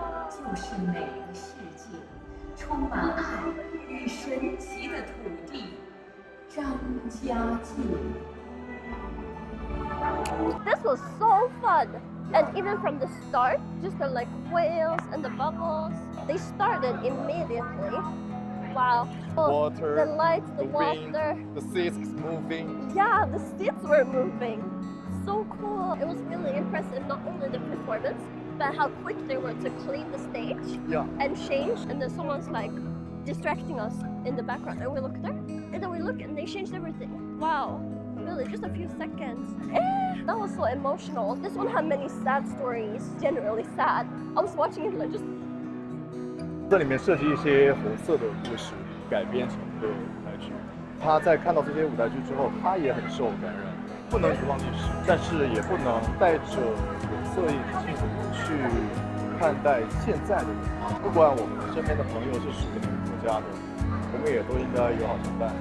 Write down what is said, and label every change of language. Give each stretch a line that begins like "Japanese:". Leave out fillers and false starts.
Chinese: 就是美的世界，充满爱与神奇的土地，张家界。
English: This was so fun. And even from the start, just the like whales and the bubbles, they started immediately. Wow. Oh, Water, the lights, the wind, water. the seats is moving. Yeah, the seats were moving. So cool. It was really impressive, not only the performance, but how quick they were to clean the stage Yeah. and change. And then someone's like distracting us in the background. And we look there, and then we look, and they changed everything. Wow. Really, just a few seconds. That was so emotional. This one had many sad stories, generally sad. I was watching it like just
Chinese: 这里面设计一些红色的故事，改编成的舞台剧。他在看到这些舞台剧之后，他也很受感染。不能遗忘历史，但是也不能带着有色眼镜去看待现在的人。不管我们身边的朋友是属于哪个国家的，我们也都应该友好相待。